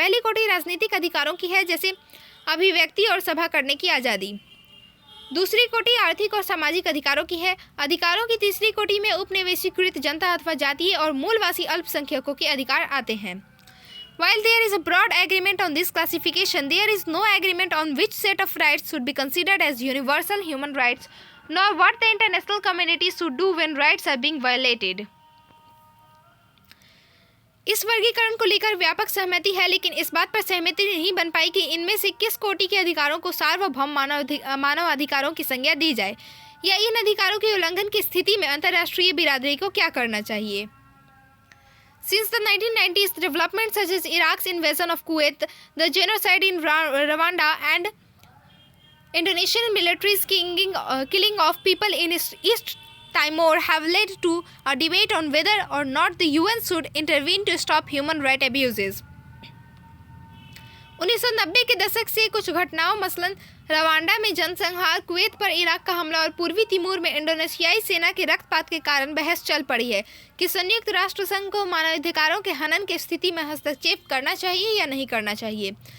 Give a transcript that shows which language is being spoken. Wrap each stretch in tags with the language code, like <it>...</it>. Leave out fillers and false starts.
<hi>पहली कोटि राजनीतिक अधिकारों की है, जैसे अभिव्यक्ति और सभा करने की आज़ादी। दूसरी कोटि आर्थिक और सामाजिक अधिकारों की है। अधिकारों की तीसरी कोटि में उपनिवेशीकृत जनता अथवा जातीय और मूलवासी अल्पसंख्यकों के अधिकार आते हैं।</hi> <en>While there is a broad agreement on this classification, there is no agreement on which set of rights should be considered as universal human rights, nor what the international community should do when rights are being violated.</en> <hi>इस वर्गीकरण को लेकर व्यापक सहमति है, लेकिन इस बात पर सहमति नहीं बन पाई कि इनमें से किस कोटि के अधिकारों को सार्वभौम मानव अधिकारों की संज्ञा दी जाए या इन अधिकारों के उल्लंघन की स्थिति में अंतर्राष्ट्रीय बिरादरी को क्या करना चाहिए।</hi> <en>Since the 1990s, developments such as Iraq's invasion of Kuwait, the genocide in Rwanda, and Indonesian military's killing of people in East Timor have led to a debate on whether or not the UN should intervene to stop human rights abuses.</en> <hi>1990 के दशक से कुछ घटनाओं मसलन Rwanda में जनसंहार, Kuwait पर Iraq का हमला और पूर्वी तिमोर में इंडोनेशियाई सेना के रक्तपात के कारण बहस चल पड़ी है कि संयुक्त राष्ट्र संघ को मानवाधिकारों के हनन की स्थिति में हस्तक्षेप करना चाहिए या नहीं करना चाहिए।</hi>